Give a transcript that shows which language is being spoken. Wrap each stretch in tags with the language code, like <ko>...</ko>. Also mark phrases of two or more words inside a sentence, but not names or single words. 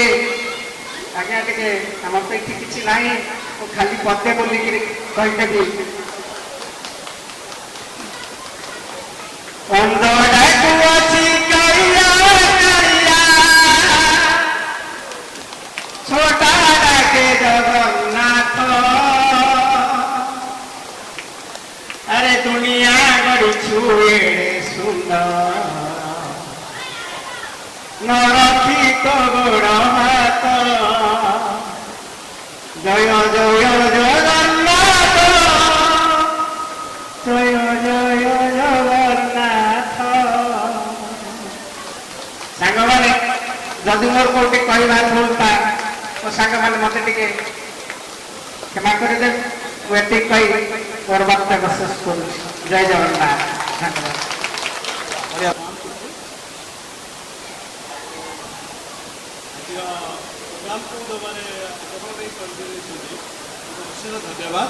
<or>ଆଜ୍ଞା ଟିକେ ଆମର ତ ଏଠି କିଛି ନାହିଁ, ମୁଁ ଖାଲି ପଦେ ବୋଲିକିରି କହିଦେବି। ଅନ୍ଧଟାକୁ ଅଛି କାଳିଆ କାଳିଆ, ଛୋଟା ଡାକେ ଜଗନ୍ନାଥ। ଆରେ ଦୁନିଆ ଗଢ଼ିଛୁ ଏଡ଼େ ସୁନ୍ଦର, ନରଖି ତୋ ଗୋଡ଼ ହାତ। ଜୟ ଜୟ ଜଗନ୍ନାଥ, ଜୟ ଜୟ ଜଗନ୍ନାଥ। ସାଙ୍ଗମାନେ ଯଦି ମୋର କୋଉଠି କହିବାର ଭୁଲ ଥାଏ, ମୋ ସାଙ୍ଗମାନେ ମତେ ଟିକେ କ୍ଷମା କରିଦେବେ। ମୁଁ ଏତିକି କହି ମୋର ବକ୍ତବ୍ୟ ଶେଷ କରୁଛି। ଜୟ ଜଗନ୍ନାଥ। ଧନ୍ୟବାଦ। ଧନ୍ୟବାଦ।</or>